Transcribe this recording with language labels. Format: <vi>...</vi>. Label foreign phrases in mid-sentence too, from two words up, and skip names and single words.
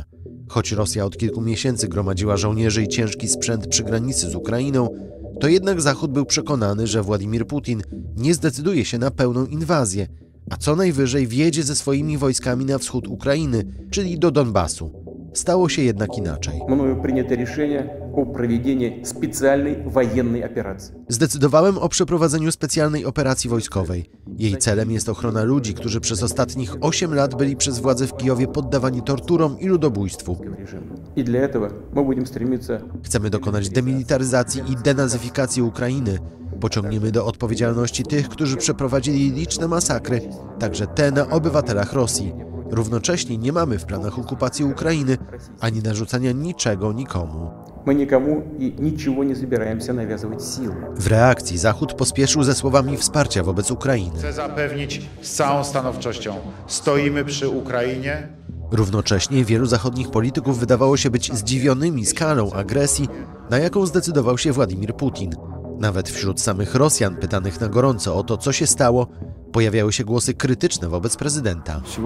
<pl>Choć Rosja od kilku miesięcy gromadziła żołnierzy i ciężki sprzęt przy granicy z Ukrainą, to jednak Zachód był przekonany, że Władimir Putin nie zdecyduje się na pełną inwazję, a co najwyżej wjedzie ze swoimi wojskami na wschód Ukrainy, czyli do Donbasu. Stało się jednak inaczej.</pl> <ru>Мною принято решение о проведении специальной военной операции.</ru> <pl>Zdecydowałem o przeprowadzeniu specjalnej operacji wojskowej. Jej celem jest ochrona ludzi, którzy przez ostatnich 8 lat byli przez władze w Kijowie poddawani torturom i ludobójstwu.</pl> <ru>И для этого мы будем стремиться.</ru> <pl>Chcemy dokonać demilitaryzacji i denazyfikacji Ukrainy. Pociągniemy do odpowiedzialności tych, którzy przeprowadzili liczne masakry, także te na obywatelach Rosji. Równocześnie nie mamy w planach okupacji Ukrainy ani narzucania niczego nikomu.</pl> <ru>Мы никому и ничего не собираемся навязывать силой.</ru> <pl>W reakcji Zachód pospieszył ze słowami wsparcia wobec Ukrainy. Chcę zapewnić z całą stanowczością, stoimy przy Ukrainie. Równocześnie wielu zachodnich polityków wydawało się być zdziwionymi skalą agresji, na jaką zdecydował się Władimir Putin. Nawet wśród samych Rosjan, pytanych na gorąco o to, co się stało, pojawiały się głosy krytyczne wobec prezydenta.</pl>